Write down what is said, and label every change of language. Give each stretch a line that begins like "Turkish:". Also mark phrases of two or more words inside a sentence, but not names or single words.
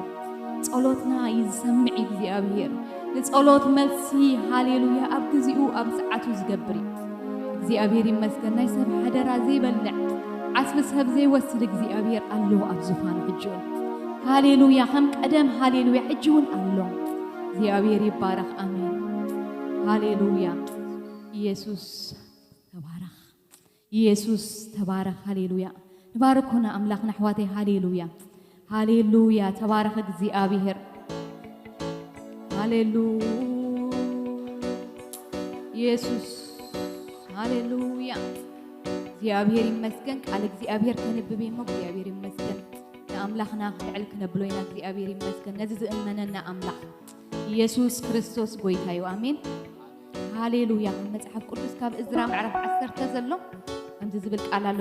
Tigrinya: ጸሎትና ይሰምዕ እግዚአብሔር ንጸሎት መልሲ ሃሌሉያ ኣብ ግዚኡ ኣብ ሰዓቱ ዝገብር እግዚአብሔር ይመስገን ናይ ሰብ ሓደራ ዘይበልዕ ዓስቢ ሰብ ዘይወስድ እግዚአብሔር ኣሎ ኣብ ዙፋኑ ሕጂ ሃሌሉያ ከም ቀደም ሃሌሉያ ሕጂ እውን ኣሎ እግዚአብሔር ይባረክ አሜን ሃሌሉያ ኢየሱስ ተባረክ ኢየሱስ ተባረክ ሃሌሉያ ንባርኮና አምላኽና ኣሕዋተይ ሃሌሉያ ሃሌሉያ ተባረክ እግዚአብሔር ሃሌሉያ ኢየሱስ ሃሌሉያ እግዚአብሔር ይመስገን ቃል እግዚአብሔር ከንብብ እሞ እግዚአብሔር ይመስገን ንኣምላኽና ልዕል ክነብሎ ኢና እግዚአብሔር ይመስገን ነዚ ዝእመነና ኣምላኽ ኢየሱስ ክርስቶስ ጎይታ እዩ አሜን ሃሌሉያ መጽሐፍ ቅዱስ ካብ እዝራ ምዕራፍ 10 ዘሎ ከምዚ ዝብል ቃል ኣሎ